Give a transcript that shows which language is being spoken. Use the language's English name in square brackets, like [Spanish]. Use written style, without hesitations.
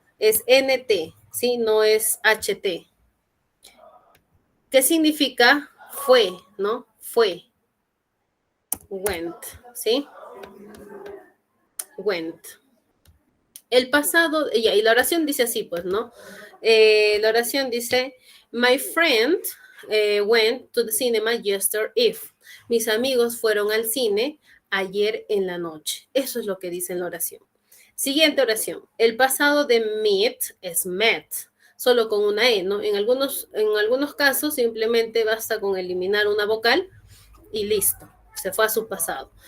[Spanish] Es NT, ¿sí? No es HT. ¿Qué significa fue, no? Fue. [English] Went, ¿sí? Went. [Spanish] El pasado, y la oración dice así, pues, ¿no? La oración dice, [English] my friend went to the cinema yesterday. [Spanish] Mis amigos fueron al cine ayer en la noche. Eso es lo que dice en la oración. Siguiente oración. El pasado de meet es met, solo con una E, ¿no? En algunos casos simplemente basta con eliminar una vocal y listo. Se fue a su pasado.